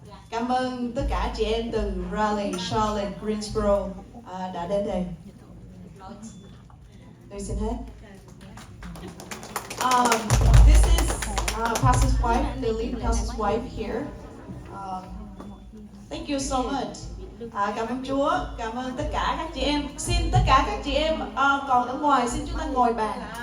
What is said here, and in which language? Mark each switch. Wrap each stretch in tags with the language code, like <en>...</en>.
<vi>Cảm ơn tất cả chị em từ Raleigh, Charlotte, Greensboro đã đến đây. Tôi xin hết.</vi> <en>This is Pastor's wife, Lily, Pastor's wife here. Thank you so much.</en> <vi>Cảm ơn Chúa, cảm ơn tất cả các chị em. Xin tất cả các chị em còn ở ngoài xin chúng ta ngồi bàn.</vi>